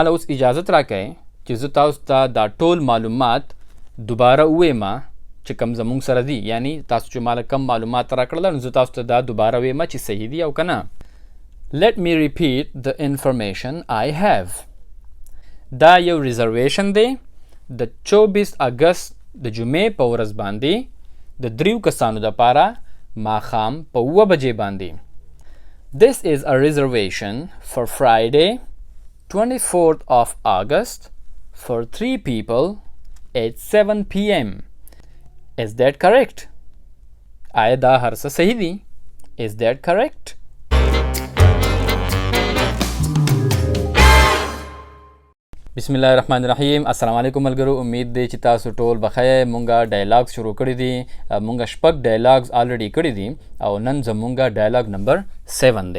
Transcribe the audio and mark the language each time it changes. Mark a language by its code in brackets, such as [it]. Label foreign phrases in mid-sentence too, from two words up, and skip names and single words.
[ps] ماله اوس اجازت راکئ چې زه تاسو ته دا ټول معلومات دوباره ووایم چې کوم زمونږ سره دي، یعنی تاسو چې ماله کم معلومات راکړل نو زه تاسو ته دا دوباره ووایم چې صحیح دي او که نه. [en] Let me repeat the information I have. [ps] دا یو ریزرویشن دی د 24 اګست د جمعې په ورځ باندې د 3 کسانو دپاره ماښام په 7 بجې باندې. [en] This is a reservation for Friday 24th of August for 3 people at 7 p.m. Is that correct? [ps] آیا دا هر څه صحیح دي؟ [en] Is that correct? [ar] بسم الله الرحمن الرحیم. [ps] السلام علیکم ملګرو، امید دی چې تاسو ټول بخیر. مونږه ډایلاګز شروع کړی دي، مونږه شپږ ډایلاګز آلریډي کړی دي او نن زمونږه ډایلاګ نمبر 7 دی.